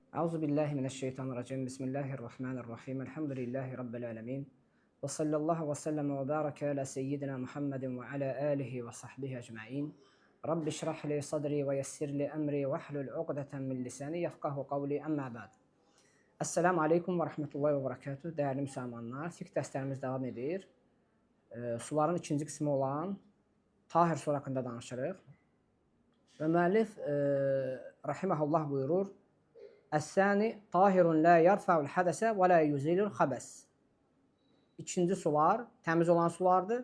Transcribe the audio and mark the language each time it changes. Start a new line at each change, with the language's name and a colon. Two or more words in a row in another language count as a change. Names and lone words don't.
Arabic: أعوذ بالله من الشيطان الرجيم. بسم الله الرحمن الرحيم. الحمد لله رب العالمين. وصلى الله وسلم وبارك على سيدنا محمد وعلى آله وصحبه أجمعين. رب اشرح لي صدري ويسر لي أمري واحلل عقدة من لساني يفقهوا قولي. أما بعد. السلام عليكم ورحمة الله وبركاته.
Azerbaijani: Değerli müsəlmanlar, fiqh dərslərimiz davam edir. Suların ikinci qismi olan Tahir su haqqında danışırıq. Və müəllif rahimehullah buyurur:
Arabic: "الثاني طاهر لا يرفع الحدث ولا يزيل الخبث."
Azerbaijani: İkinci sular təmiz olan sulardır.